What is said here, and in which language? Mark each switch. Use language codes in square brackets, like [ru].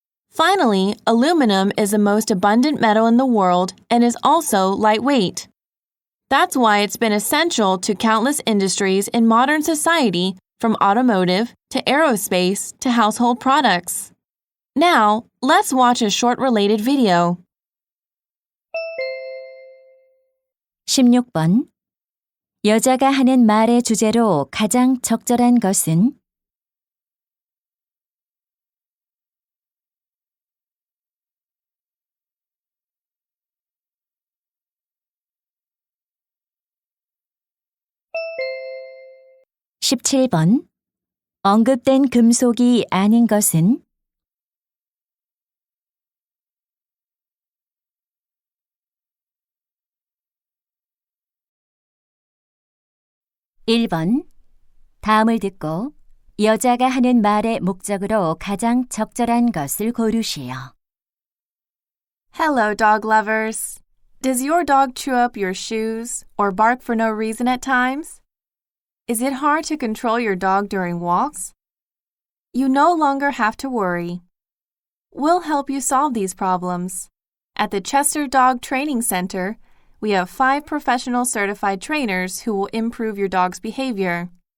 [en] Finally, aluminum is the most abundant metal in the world and is also lightweight. That's why it's been essential to countless industries in modern society, from automotive to aerospace to household products. Now, let's watch a short related video. [ko] 16번. 여자가 하는 말의 주제로 가장 적절한 것은? 17번. 언급된 금속이 아닌 것은? 1번. 다음을 듣고 여자가 하는 말의 목적으로 가장 적절한 것을 고르시오. [en] Hello, dog lovers. Does your dog chew up your shoes or bark for no reason at times? Is it hard to control your dog during walks? You no longer have to worry. We'll help you solve these problems. At the Chester Dog Training Center, we have 5 professional certified trainers who will improve your dog's behavior.